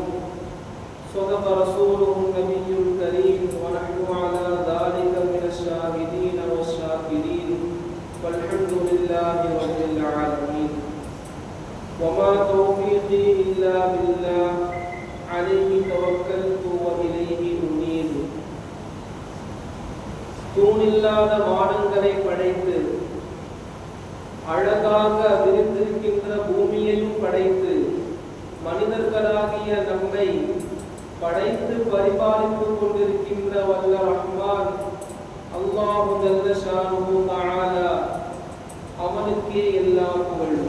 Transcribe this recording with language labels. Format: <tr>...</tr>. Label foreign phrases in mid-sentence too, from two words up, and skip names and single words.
<ar>صدق رسوله النبي الكريم ونحن على ذلك من الشاهدين والشاكرين والحمد لله رب العالمين. وما توفيقي إلا بالله عليه توكلت وإليه أنيب.</ar> <ta>தூணில்லாத வானங்களை படைத்து அழகாக விரித்திருக்கின்ற பூமியையும் படைத்து மனிதர்களாகிய நம்மை படைத்து பரிபாலித்துக் கொண்டிருக்கின்ற வல்ல ரஹ்மான்</ta> <ar>الله جل شأنه تعالى</ar> <ta>அவனுக்கே எல்லா புகழும்.</ta>